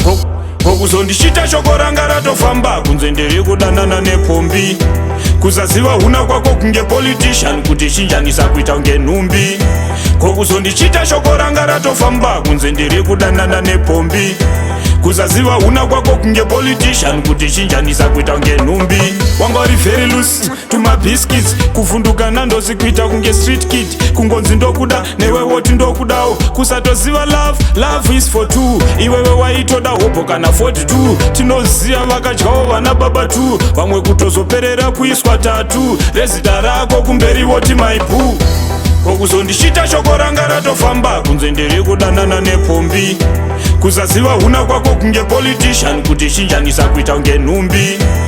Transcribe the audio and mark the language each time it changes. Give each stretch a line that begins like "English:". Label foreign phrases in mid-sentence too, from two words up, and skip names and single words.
Shona: Ko-, kokuzondichita shoko ranga ratofamba, kunze nderekudanana nepombi. Kusaziva huna kwako kunge politician, kuti chinjanisa kuita kunge nhumbi. Kokuzondichita shoko ranga ratofamba kunze ndiri kudanana nepombi. Kusaziva huna kwako kunge politician kuti chinjanisa kuita kunge nhumbi. Wanga uri
English: very loose to my biscuits.
Shona: Kuvhunduka nandozi kuita kunge street kid. Kungonzi ndokuda, newe woti ndokudawo.
English: Kusatoziva love, love is for two.
Shona: Iwewe waitoda hopo kana forty-two. Tinoziva vaka- Dyawo vana baba tu, vamwe kutozoperera kuiswa tatu. Rezita rako kumberi voti
English: my boo.
Shona: Kokuzondichita shoko ranga ratofamba, kunze ndiri kudanana nepombi. Kusaziva huna kwako kunge politician, kuti chinjanisa kuita unge nhumbi.